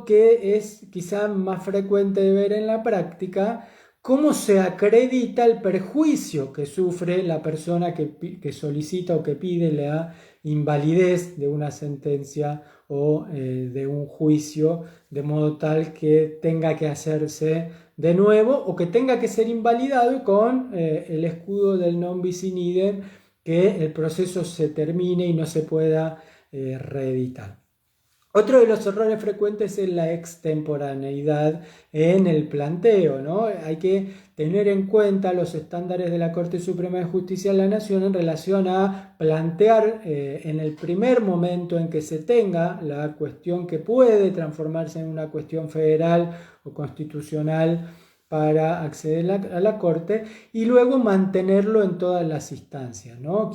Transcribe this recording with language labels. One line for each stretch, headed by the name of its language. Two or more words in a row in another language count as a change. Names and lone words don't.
Spanish: que es quizá más frecuente de ver en la práctica, cómo se acredita el perjuicio que sufre la persona que solicita o que pide la invalidez de una sentencia o de un juicio, de modo tal que tenga que hacerse de nuevo o que tenga que ser invalidado con el escudo del
Latin: non bis in idem,
Spanish: que el proceso se termine y no se pueda reeditar. Otro de los errores frecuentes es la extemporaneidad en el planteo, ¿no? Hay que tener en cuenta los estándares de la Corte Suprema de Justicia de la Nación en relación a plantear en el primer momento en que se tenga la cuestión que puede transformarse en una cuestión federal o constitucional para acceder a la Corte y luego mantenerlo en todas las instancias, ¿no?